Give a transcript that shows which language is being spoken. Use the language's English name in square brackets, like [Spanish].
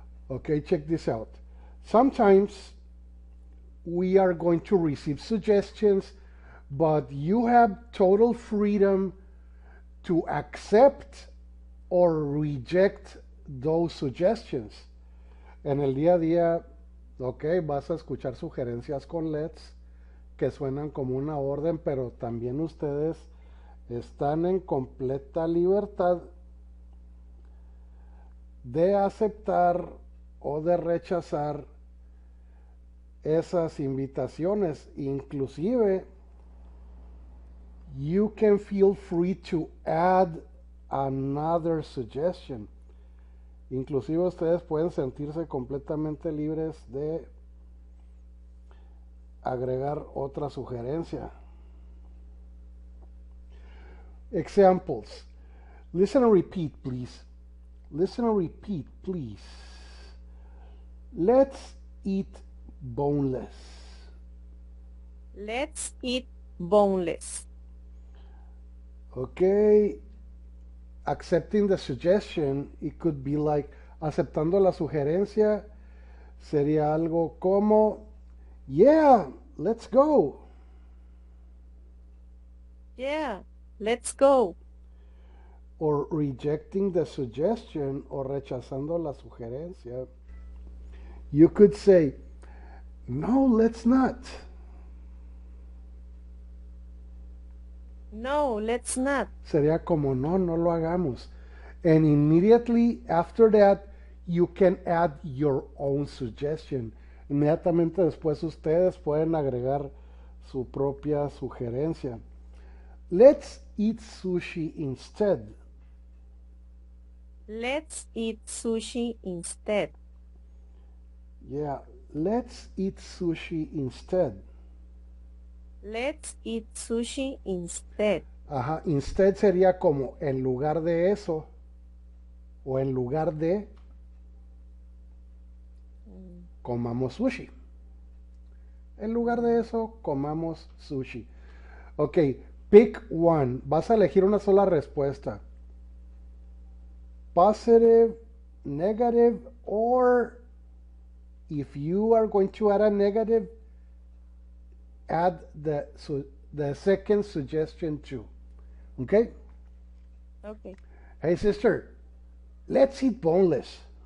[English] Okay, check this out. Sometimes we are going to receive suggestions, but you have total freedom to accept or reject those suggestions. [Spanish] En el día a día, ok, vas a escuchar sugerencias con LEDs que suenan como una orden, pero también ustedes están en completa libertad de aceptar o de rechazar esas invitaciones. [English] Inclusive, you can feel free to add another suggestion. [Spanish] Inclusive ustedes pueden sentirse completamente libres de agregar otra sugerencia. [English] Examples. Listen and repeat, please. Listen and repeat, please. Let's eat boneless. Let's eat boneless. Okay. Accepting the suggestion, it could be like, [Spanish] aceptando la sugerencia, sería algo como, [English] yeah, let's go. Yeah, let's go. Or rejecting the suggestion [Spanish] o rechazando la sugerencia, [English] you could say, no, let's not. No, let's not. [Spanish] Sería como, no, no lo hagamos. [English] And immediately after that, you can add your own suggestion. [Spanish] Inmediatamente después ustedes pueden agregar su propia sugerencia. [English] Let's eat sushi instead. Let's eat sushi instead. Yeah, let's eat sushi instead. Let's eat sushi instead. [Spanish] Ajá, instead sería como en lugar de eso o en lugar de comamos sushi. En lugar de eso, comamos sushi. [English] Ok, pick one. [Spanish] Vas a elegir una sola respuesta. [English] Positive, negative, or if you are going to add a negative, add the second suggestion too. Okay? Okay. Hey sister, let's eat boneless.